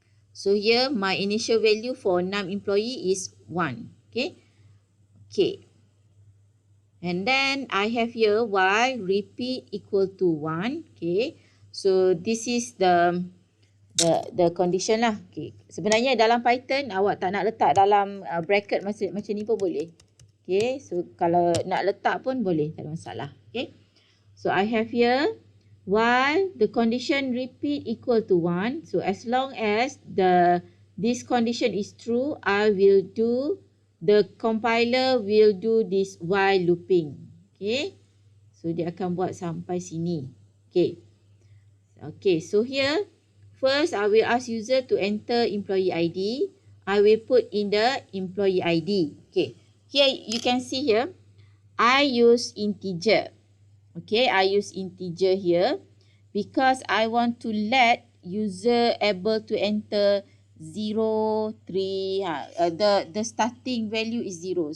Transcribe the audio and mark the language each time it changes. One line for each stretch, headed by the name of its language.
English: So here my initial value for num employee is 1. Okay. Okay. And then I have here while repeat equal to 1. Okay. So this is the condition lah. Okay.
Malay: Sebenarnya dalam Python awak tak nak letak dalam bracket macam ni pun boleh. Okay. So kalau nak letak pun boleh, tak ada masalah. Okay.
English: So I have here while the condition repeat equal to 1. So as long as this condition is true, the compiler will do this while looping. Okay.
Malay: So dia akan buat sampai sini. Okay. Okay.
English: So here, first I will ask user to enter employee ID. I will put in the employee ID. Okay. Here you can see here, I use integer. Okay. I use integer here because I want to let user able to enter 0, 3, the starting value is 0.